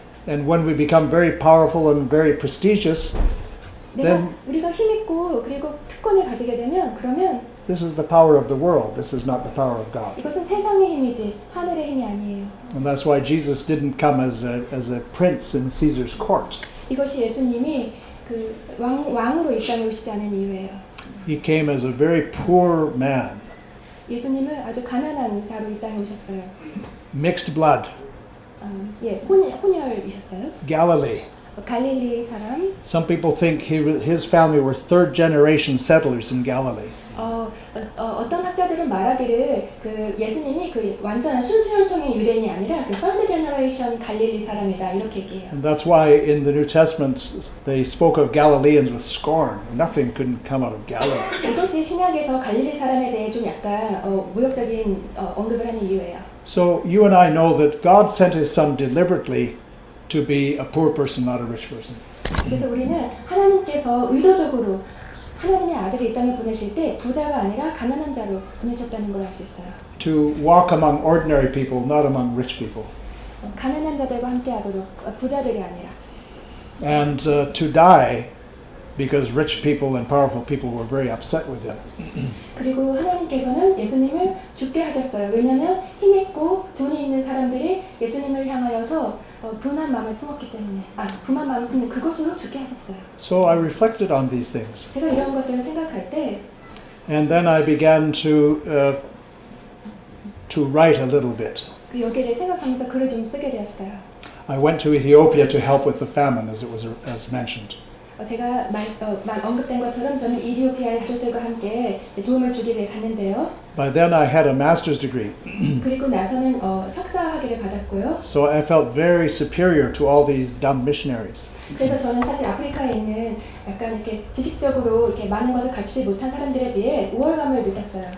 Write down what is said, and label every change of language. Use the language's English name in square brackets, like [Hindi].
[English] And when we become very powerful and very prestigious, then [Korean] 우리가 힘 있고 그리고 특권을 가지게 되면 그러면 [English] this is the power of the world. This is not the power of God. [Korean] 이것은 세상의 힘이지 하늘의 힘이 아니에요. [English] And that's why Jesus didn't come as a prince in Caesar's court. [Korean] 이것이 예수님이 그 왕으로 이 땅에 오시지 않은 이유예요. [English] He came as a very poor man, [Korean] 예수님은 아주 가난한 자로 이 땅에 오셨어요. [English] mixed blood, [Korean] 혼혈이셨어요. [English] Galilee. [Korean] 갈릴리 사람. [English] Some people think his family were third generation settlers in Galilee. [Korean] 어떤 학자들은 말하기를 그 예수님이 그 완전한 순수혈통의 유대인이 아니라 그 [English] third generation [Korean] 갈릴리 사람이다 이렇게 얘기해요. [English] And that's why in the New Testament they spoke of Galileans with scorn. Nothing couldn't come out of Galilee. [Korean] 이것이 신약에서 갈릴리 사람에 대해 좀 약간 모욕적인 언급을 하는 이유예요. [English] So you and I know that God sent his son deliberately to be a poor person, not a rich person. [Korean] 그래서 우리는 하나님께서 의도적으로 하나님의 아들을 이 땅에 보내실 때 부자가 아니라 가난한 자로 보내셨다는 걸 알 수 있어요. [English] To walk among ordinary people, not among rich people. [Korean] 가난한 자들과 함께하도록 부자들이 아니라. [English] And to die because rich people and powerful people were very upset with him. [Korean] 그리고 하나님께서는 예수님을 죽게 하셨어요. 왜냐하면 힘 있고 돈이 있는 사람들이 예수님을 향하여서 분한 마음을 품었기 때문에 분한 마음을 품는 그것으로 죽게 하셨어요. [English] So I reflected on these things. [Korean] 제가 이런 것들을 생각할 때 [English] And then I began to write a little bit. [Korean] 여기에 대해 생각하면서 글을 좀 쓰게 되었어요. [English] I went to Ethiopia to help with the famine, as mentioned. [Korean] 제가 언급된 것처럼 저는 이디오피아의 가족들과 함께 도움을 주기 위해 갔는데요. [English] By then I had a master's degree, [Korean] 그리고 나서는 석사 학위를 받았고요. [English] so I felt very superior to all these dumb missionaries. [Korean] 그래서 저는 사실 아프리카에 있는 약간 이렇게 지식적으로 이렇게 많은 것을 갖추지 못한 사람들에 비해 우월감을 느꼈어요.